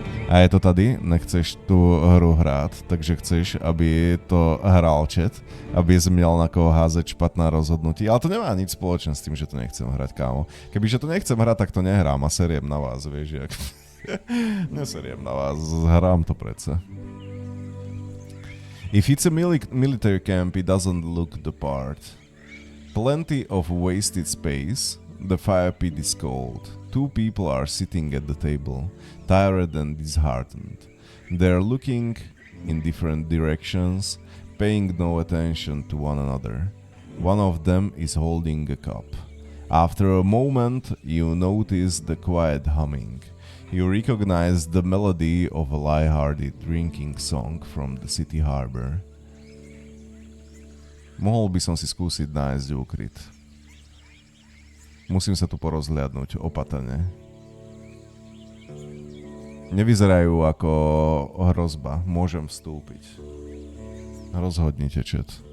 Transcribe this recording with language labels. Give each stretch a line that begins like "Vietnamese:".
Czech: A je to tady, nechceš tú hru hrať, takže chceš, aby to hral chat, aby si měl na koho házet špatná rozhodnutí.
Slovak: Ale to nemá nič spoločné s tým, že to nechcem hrať, kámo. Kebyže to nechcem hrať, tak to nehrám a seriem na vás, vieš, jak... Neseriem na vás, hrám to predsa.
English: If it's a military camp, it doesn't look the part. Plenty of wasted space, the fire pit is cold. Two people are sitting at the table, tired and disheartened. They're looking in different directions, paying no attention to one another. One of them is holding a cup. After a moment, you notice the quiet humming. You recognize the melody of a light-hearted drinking song from the city harbor.
Slovak: Mohol by som si skúsiť nájsť úkryt. Musím sa tu porozhliadnúť opatrne. Nevyzerajú ako hrozba. Môžem vstúpiť. Rozhodnite, chat.